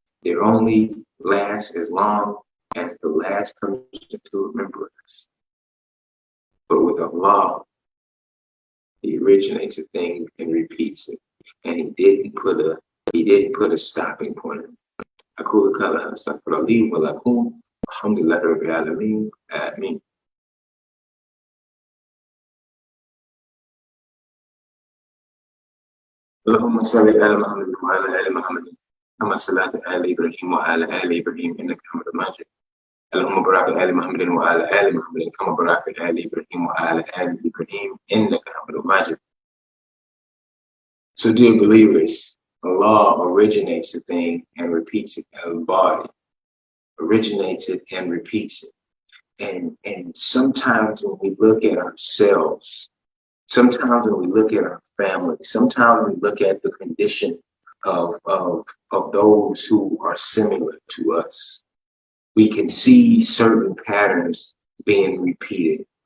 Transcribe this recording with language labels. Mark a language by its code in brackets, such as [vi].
[en] They only last as long as the last person to remember us. But with Allah, He originates a thing and repeats it. And He didn't put a stopping point. [ar] أقول قولي أستغفر الله ولكم الحمد لله رب العالمين آمين. اللهم صل على محمد وعلى آل محمد كما صليت على إبراهيم وعلى آل إبراهيم إنك حميد مجيد. اللهم بارك على محمد وعلى آل محمد كما باركت على إبراهيم وعلى آل إبراهيم إنك حميد مجيد. [en] So, dear believers, Allah originates a thing and repeats it. Al-Barr originates it and repeats it. And sometimes when we look at ourselves, sometimes when we look at our family, sometimes we look at the condition of those who are similar to us, we can see certain patterns being repeated.